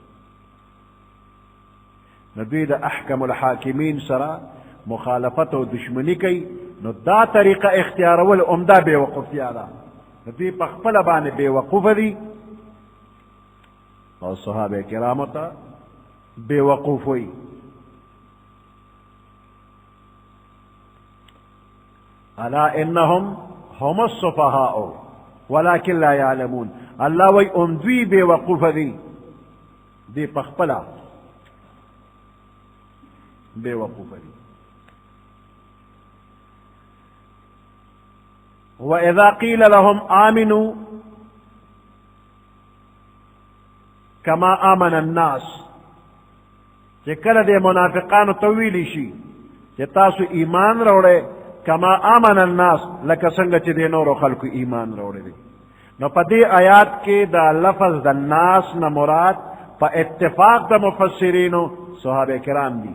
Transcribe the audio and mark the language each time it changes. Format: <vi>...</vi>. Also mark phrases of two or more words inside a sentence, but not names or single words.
<ps>نو دوی د</ps> <ar>احکم الحاکمین</ar> <ps>سره مخالفت او دشمنی کوي. نو دا طریقه اختیارول عمده بې وقوفتیا ده. نو دوی په خپله باندې بې وقوفه دي او صحابه کرامو ته بې وقوف وي.</ps> <ar>الا انهم هم الصفهاء ولكن لا يعلمون.</ar> <ps>الله وی دوی بې وقوفه دي، دوی په خپله بے وقوفه دي.</ps> <ar>وإذا قيل لهم آمنوا كما آمن الناس،</ar> <ps>چې کله د منافقانو ته ویلی شي چې تاسو ایمان راوړئ</ps> <ar>کما آمن الناس،</ar> <ps>لکه څنګه چې د نورو خلکو ایمان راوړی دی. نو په دې آیات کې دا لفظ د ناس نه مراد په اتفاق د مفسرینو صحابه کرام دي.</ps>